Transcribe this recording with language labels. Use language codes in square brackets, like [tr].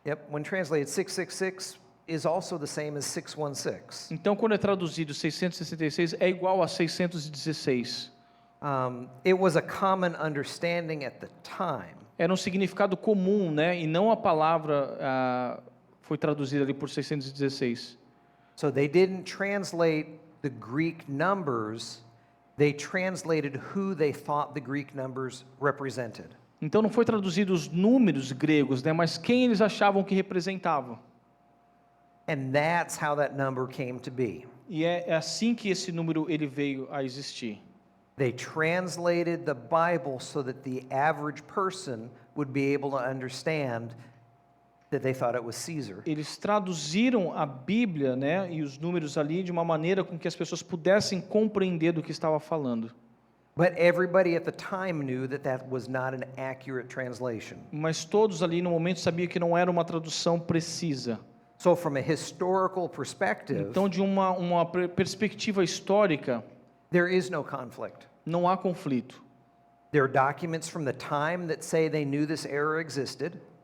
[en] when translated, 666 is also the same as 616. [pt] Então, quando é traduzido 666, é igual a 616. [en] It was a common understanding at the time. [pt] Era um significado comum, né? E não a palavra foi traduzida ali por 616. [en] So they didn't translate the Greek numbers, they translated who they thought the Greek numbers represented. [pt] Então não foi traduzido os números gregos, né? Mas quem eles achavam que representava. [en] And that's how that number came to be. [pt] E é assim que esse número ele veio a existir. [en] They translated the Bible so that the average person would be able to understand that they thought it was Caesar. [pt] Eles traduziram a Bíblia, né, e os números ali de uma maneira com que as pessoas pudessem compreender do que estava falando. [en] But everybody at the time knew that that was not an accurate translation. [pt] Mas todos ali no momento sabiam que não era uma tradução precisa. [en] So, from a historical perspective, [pt] Então, de uma perspectiva histórica, [en] there is no conflict. [pt] não há conflito. [en] There are documents from the time that say they knew this error existed.